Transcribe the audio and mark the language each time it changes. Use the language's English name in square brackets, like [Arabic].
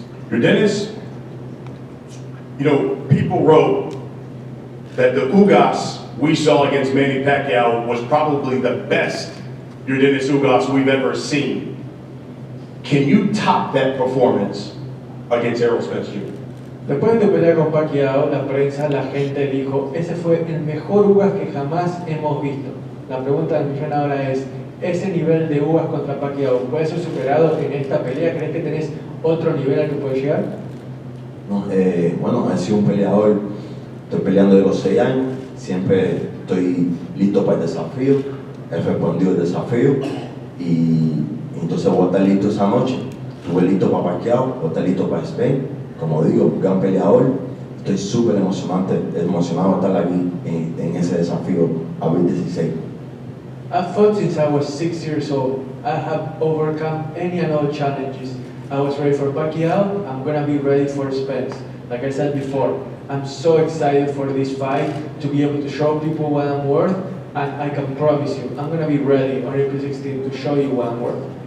[English] Yordenis, you know, people wrote that the Ugas we saw against Manny Pacquiao was probably the best Yordenis Ugas we've ever seen. Can you top that performance against Errol Spence Jr.? [Spanish] Después de tu pelea con Pacquiao, la prensa, la gente dijo, ese fue el mejor Ugas que jamás hemos visto. La pregunta del millón ahora es, ¿ese nivel de Ugas contra Pacquiao puede ser superado en esta pelea? ¿Crees que tenés otro nivel al que puedes llegar? No, bueno, he sido un peleador, estoy peleando de los 6 años, siempre estoy listo para el desafío, he respondido el desafío y entonces voy a estar listo esa noche. Estuve listo para Pacquiao, voy a estar listo para Spain. Como digo, gran peleador, estoy súper emocionado de estar aquí en ese desafío a 2016. [English] I've fought since I was 6 years old. I have overcome any and all challenges. I was ready for Pacquiao, I'm gonna be ready for Spence. Like I said before, I'm so excited for this fight, to be able to show people what I'm worth, and I can promise you, I'm gonna be ready on April 16th to show you what I'm worth.